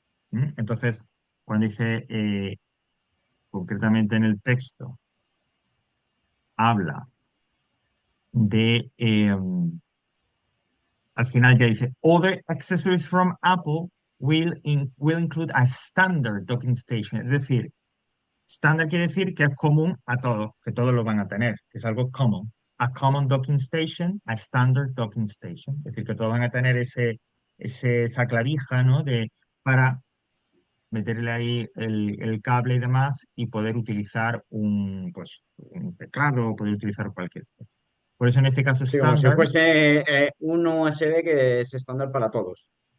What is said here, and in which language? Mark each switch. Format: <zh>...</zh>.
<es>Entonces, cuando dice concretamente en el texto, habla de, al final ya dice,</es> <en>other accessories from Apple will include a standard docking station.</en> <es>Es decir, estándar quiere decir que es común a todos, que todos lo van a tener, que es algo common.</es> <en>A common docking station, a standard docking station.</en> <es>Es decir, que todos van a tener esa clavija, ¿no? Para meterle ahí el cable y demás y poder utilizar pues, un teclado o poder utilizar cualquier cosa. Por eso en este caso Sí, como si estándar, fuese un USB que es estándar para todos.</es>